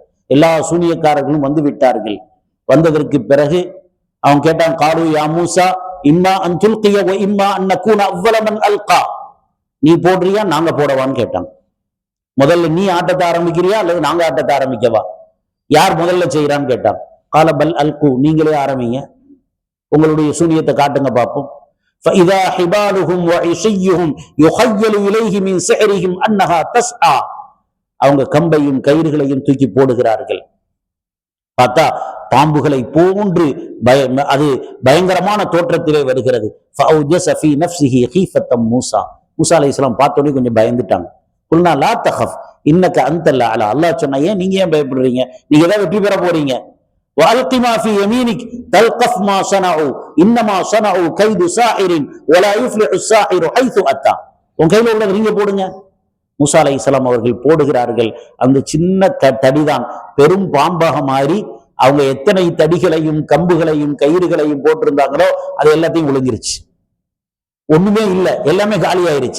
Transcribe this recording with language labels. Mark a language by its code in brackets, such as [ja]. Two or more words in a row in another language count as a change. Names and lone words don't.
[ta] எல்லா சூனியக்காரர்களும் வந்து விட்டார்கள். வந்ததற்கு பிறகு அவன் கேட்டான், [ar] قالوا يا موسى إما أن تلقي وإما أن نكون أول من ألقى, [ta] நீ போடுறியா நாங்க போடவான்னு கேட்டான். முதல்ல நீ ஆட்டத்தை ஆரம்பிக்கிறியா அல்லது நாங்க ஆட்டத்தை ஆரம்பிக்கவா, யார் முதல்ல செய்யறான்னு கேட்டான். [ar] قال بل ألقوا, [ta] நீங்களே ஆரம்பிங்க, உங்களுடைய சூனியத்தை காட்டுங்க பார்ப்போம். [ar] فإذا حبالهم وعصيهم يخيل إليه من سحرهم أنها تسعى, [ta] அவங்க கம்பையும் கயிறுகளையும் தூக்கி போடுகிறார்கள். பார்த்தா பாம்புகளை போன்று அது பயங்கரமான தோற்றத்திலே வருகிறது. மூசா அலைஹிஸ்ஸலாம் பார்த்தோன்னே கொஞ்சம் பயந்துட்டாங்க. [ar] قلنا لا تخف إنك أنت الأعلى, [ta] அல்லாஹ் சொன்னா ஏன் நீங்க ஏன் பயப்படுறீங்க, நீங்க தான் வெற்றி பெற போறீங்க. [ar] وألق ما في يمينك تلقف ما صنعوا إنما صنعوا كيد ساحر ولا يفلح الساحر حيث أتى. [ta] உன் கையில உள்ளது நீங்க போடுங்க. மூசா அலைஹிஸ்ஸலாம் அவர்கள் போடுகிறார்கள். அந்த சின்ன தடிதான் பெரும் பாம்பாக மாறி அவங்க எத்தனை தடிகளையும் கம்புகளையும் கயிறுகளையும் போட்டிருந்தாங்களோ அது எல்லாத்தையும் விழுங்கிருச்சு. ஒண்ணுமே இல்லை, எல்லாமே காலி ஆயிருச்சு.